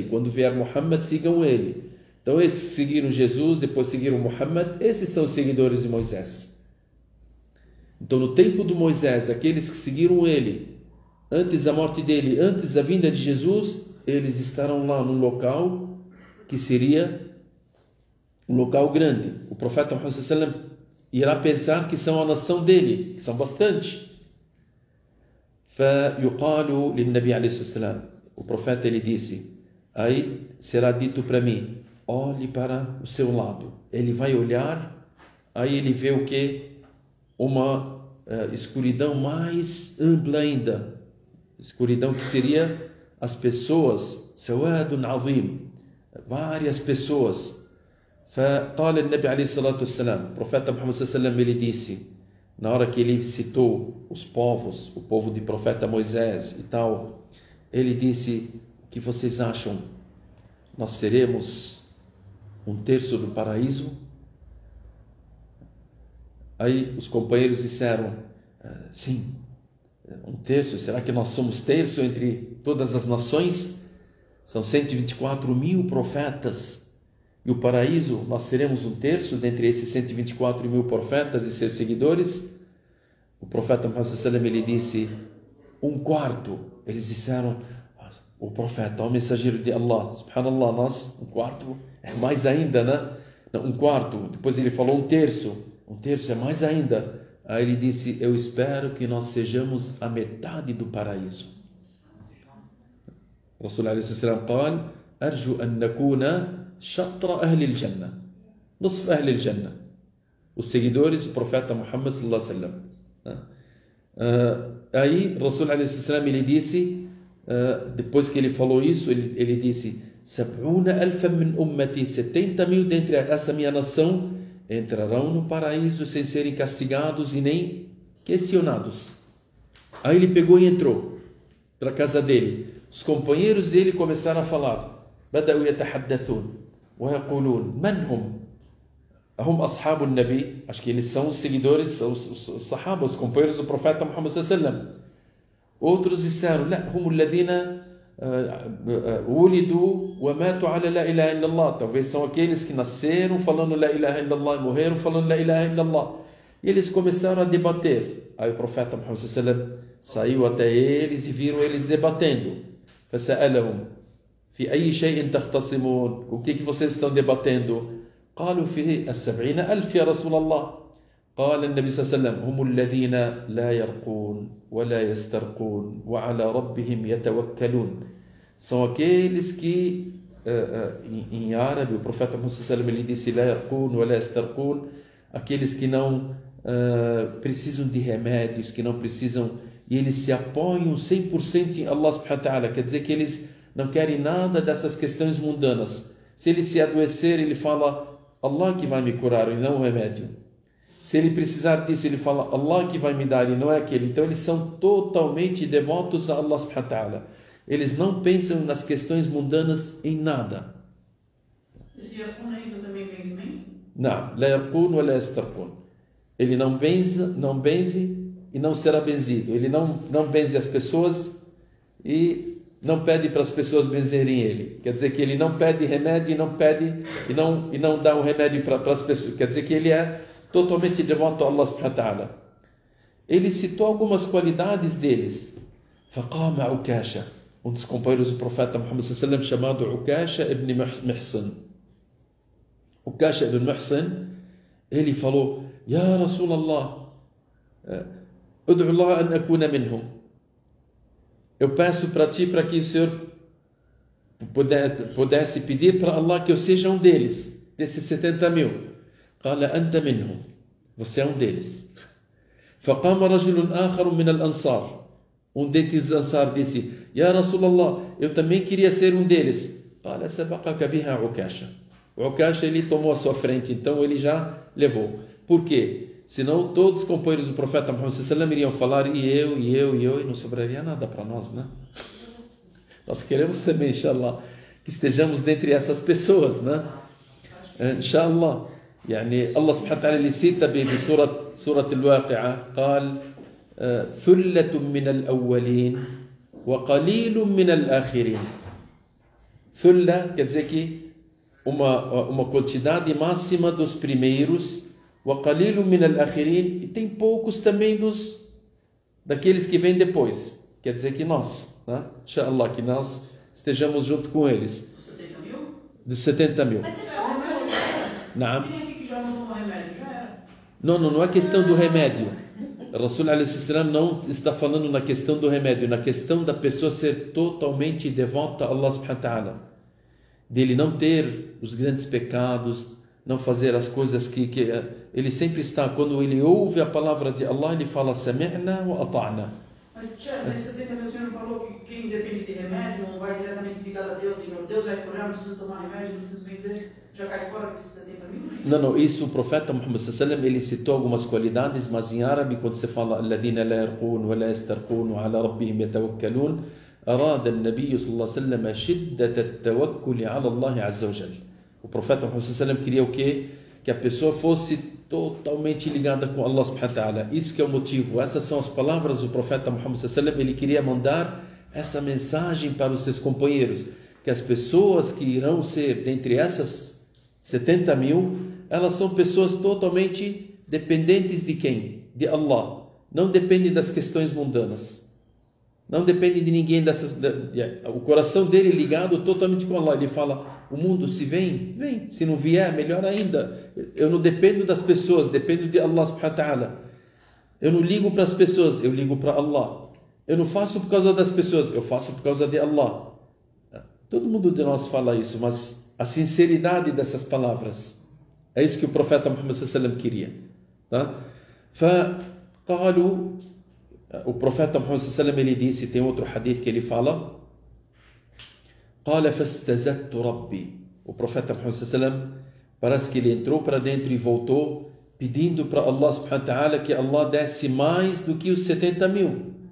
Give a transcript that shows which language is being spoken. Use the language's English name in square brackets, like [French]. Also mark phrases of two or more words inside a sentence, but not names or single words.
[Portuguese] Quando vier Muhammad, sigam ele. Então, esses que seguiram Jesus, depois seguiram Muhammad, esses são os seguidores de Moisés. Então, no tempo de Moisés, aqueles que seguiram ele, antes da morte dele, antes da vinda de Jesus, eles estarão lá num local que seria um local grande. O profeta Muhammad [Arabic] صلى الله عليه وسلم [Portuguese] irá pensar que são a nação dele, que são bastante. [Arabic] فيقال للنبي عليه الصلاة والسلام, [Portuguese] o profeta ele disse, aí será dito para mim, olhe para o seu lado. Ele vai olhar, aí ele vê o que? Uma escuridão mais ampla ainda, escuridão que seria as pessoas, [Arabic] سواد عظيم, [Portuguese] várias pessoas. [Arabic] فقال النبي عليه الصلاة والسلام, [Portuguese] o profeta Muhammad [Arabic] صلى الله عليه وسلم, [Portuguese] ele disse, na hora que ele citou os povos, o povo de profeta Moisés e tal, ele disse: o que vocês acham nós seremos um terço do paraíso? Aí os companheiros disseram, sim, um terço. Será que nós somos terço entre todas as nações? São 124.000 profetas. E o paraíso, nós seremos um terço dentre esses 124.000 profetas e seus seguidores? O profeta Muhammad [Arabic] صلى الله عليه وسلم, [Portuguese] ele disse, um quarto. Eles disseram, o profeta, o mensageiro de Allah, subhanallah, nós, um quarto é mais ainda, né? Não, um quarto. Depois ele falou um terço é mais ainda. Aí ele disse, eu espero que nós sejamos a metade do paraíso. [Arabic] رسول عليه السلام قال أرجو أن نكون شطر أهل الجنة نصف أهل الجنة. [Portuguese] Os seguidores do profeta Muhammad [Arabic] صلى الله عليه وسلم. [Portuguese] Aí [Arabic] رسول عليه السلام, [Portuguese] ele disse, depois que ele falou isso, ele disse, 70.000 [Arabic] من أمتي, [Portuguese] 70.000 dentre essa minha nação entrarão no paraíso sem serem castigados e nem questionados. Aí ele pegou e entrou para a casa dele. Os companheiros dele começaram a falar. [Arabic] بدأوا يتحدثون ويقولون من هم؟ هم أصحاب النبي. [Portuguese] Acho que eles são os seguidores, os sahaba, os companheiros do profeta Muhammad [Arabic] صلى الله عليه وسلم. [Portuguese] Outros disseram, [Arabic] لا هم الذين ولدوا وماتوا على لا إله إلا الله. [Portuguese] Talvez são aqueles que nasceram falando [Arabic] لا إله إلا الله [Portuguese] e morreram falando [Arabic] لا إله إلا الله. [Portuguese] E eles começaram a debater. Aí o profeta Muhammad [Arabic] صلى الله عليه وسلم [Portuguese] saiu até eles e viram eles debatendo. [Arabic] فسألهم في أي شيء تختصمون. [Portuguese] O que vocês estão debatendo? [Arabic] قالوا في 70.000 يا رسول الله. قال النبي صلى الله عليه وسلم هم الذين لا يرقون ولا يسترقون وعلى ربهم يتوكلون. [Portuguese] São aqueles que, em árabe, o profeta Muhammad [Arabic] صلى الله عليه وسلم, [Portuguese] ele disse [Arabic] لا يرقون ولا يسترقون, [Portuguese] aqueles que não precisam de remédios, que não precisam, e eles se apoiam 100% em Allah [Arabic] سبحانه وتعالى. [Portuguese] Quer dizer que eles não querem nada dessas questões mundanas. Se ele se adoecer, ele fala Allah que vai me curar e não o remédio. Se ele precisar disso, ele fala Allah que vai me dar e não é aquele. Então eles são totalmente devotos a Allah [Arabic] سبحانه وتعالى. [Portuguese] Eles não pensam nas questões mundanas em nada. Esse yarqun aí também é benzimento? Não, [Arabic] لا يرقون ولا يسترقون. [Portuguese] Ele não benze e não será benzido. Ele não benze as pessoas e não pede para as pessoas benzerem ele. Quer dizer que ele não pede remédio e não dá o remédio para as pessoas. Quer dizer que ele é totalmente devoto a Allah [Arabic] سبحانه وتعالى. [Portuguese] Ele citou algumas qualidades deles. Faqama Ukasha, um dos companheiros do profeta Muhammad [Arabic] صلى الله عليه وسلم, [Portuguese] chamado Ukasha ibn Mihsan. Ukasha ibn Mihsan, ele falou, [Arabic] يا رسول الله ادع الله أن أكون منهم. [Portuguese] Eu peço para ti, para que o Senhor pudesse pedir para Allah que eu seja um deles, desses 70.000. [Arabic] قال أنت منهم. [Portuguese] Você é um deles. [Arabic] فقام رجل آخر من الأنصار. [Portuguese] Um dentre os Ansar disse, [Arabic] يا رسول الله, [Portuguese] eu também queria ser um deles. [Arabic] قال سبقك بها عكاشة. [Portuguese] O Ukasha, ele tomou a sua frente, então ele já levou. Por quê? Senão todos os companheiros do profeta Muhammad [Arabic] صلى الله عليه وسلم [Portuguese] iriam falar e não sobraria nada para nós, né? Nós queremos também, inshallah, que estejamos dentre essas pessoas, né? Inshallah. [Arabic] يعني الله سبحانه وتعالى لسيت بسورة الواقعة قال ثلة من الأولين وقليل من الآخرين. [Portuguese] ثلة quer dizer que uma quantidade máxima dos primeiros, [Arabic] وقليل من الآخرين, [Portuguese] e tem poucos também daqueles que vêm depois. Quer dizer que nós, né? Inshallah, que nós estejamos junto com eles. Dos 70.000. Não. Não é questão do remédio. [Arabic] رسول عليه السلام [Portuguese] não está falando na questão do remédio, na questão da pessoa ser totalmente devota a Allah [Arabic] سبحانه وتعالى, [Portuguese] dele não ter os grandes pecados, não fazer as coisas que ele sempre está, quando ele ouve a palavra de Allah, ele fala [Arabic] سمعنا وأطعنا. [Portuguese] Mas nesse 70.000 o senhor falou que quem depende de remédio não vai diretamente ligado a Deus, e Deus vai curar, não precisa tomar remédio, não precisa benzer, já cai fora desses 70.000? Não, isso o profeta Muhammad [Arabic] صلى الله عليه وسلم, [Portuguese] ele citou algumas qualidades, mas em árabe, quando você fala [Arabic] الذين لا يرقون ولا يسترقون وعلى ربهم يتوكلون, أراد النبي صلى الله عليه وسلم شدة التوكل على الله عز وجل. [Portuguese] O profeta Muhammad [Arabic] صلى الله عليه وسلم [Portuguese] queria o quê? Que a pessoa fosse totalmente ligada com Allah [Arabic] سبحانه وتعالى. [Portuguese] Isso que é o motivo. Essas são as palavras do profeta Muhammad [Arabic] صلى الله عليه وسلم. [Portuguese] Ele queria mandar essa mensagem para os seus companheiros, que as pessoas que irão ser dentre essas 70 mil, elas são pessoas totalmente dependentes de quem? De Allah. Não dependem das questões mundanas. Não depende de ninguém dessas. O coração dele é ligado totalmente com Allah. Ele fala: o mundo se vem, vem. Se não vier, melhor ainda. Eu não dependo das pessoas, dependo de Allah [Arabic] سبحانه وتعالى. [Portuguese] Eu não ligo para as pessoas, eu ligo para Allah. Eu não faço por causa das pessoas, eu faço por causa de Allah. Todo mundo de nós fala isso, mas a sinceridade dessas palavras, é isso que o profeta Muhammad [Arabic] صلى الله عليه وسلم [Portuguese] queria. Tá? O profeta Muhammad [Arabic] صلى الله عليه وسلم, [Portuguese] ele disse, tem outro hadith que ele fala, [Arabic] قال فاستزدت ربي. [Portuguese] O profeta Muhammad [Arabic] صلى الله عليه وسلم, [Portuguese] parece que ele entrou para dentro e voltou, pedindo para Allah [Arabic] سبحانه وتعالى [Portuguese] que Allah desse mais do que os 70 mil.